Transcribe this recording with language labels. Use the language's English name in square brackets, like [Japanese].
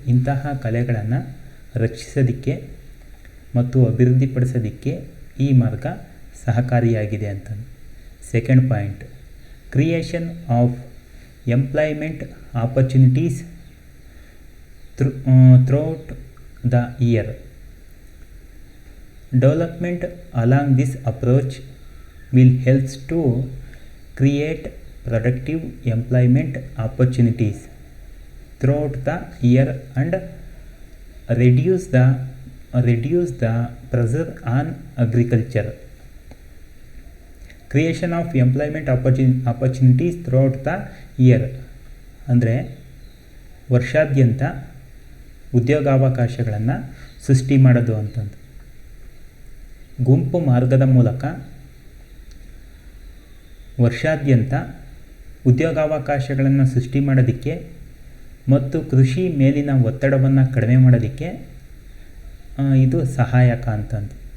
[Kannada] ಇಂತಹ ಕಲೆಗಳನ್ನು ರಕ್ಷಿಸೋದಕ್ಕೆ ಮತ್ತು ಅಭಿವೃದ್ಧಿಪಡಿಸೋದಕ್ಕೆ ಈ ಮಾರ್ಗ ಸಹಕಾರಿಯಾಗಿದೆ ಅಂತ. [English] Second point, creation of employment opportunities throughout the year. Development along this approach will helps to create productive employment opportunities throughout the year and reduce the pressure on agriculture. Creation of employment opportunities throughout the year [Kannada] ಅಂದರೆ ವರ್ಷಾದ್ಯಂತ ಉದ್ಯೋಗಾವಕಾಶಗಳನ್ನು ಸೃಷ್ಟಿ ಮಾಡೋದು ಅಂತಂದು. ಗುಂಪು ಮಾರ್ಗದ ಮೂಲಕ ವರ್ಷಾದ್ಯಂತ ಉದ್ಯೋಗಾವಕಾಶಗಳನ್ನು ಸೃಷ್ಟಿ ಮಾಡೋದಕ್ಕೆ ಮತ್ತು ಕೃಷಿ ಮೇಲಿನ ಒತ್ತಡವನ್ನು ಕಡಿಮೆ ಮಾಡೋದಕ್ಕೆ ಇದು ಸಹಾಯಕ ಅಂತಂದು.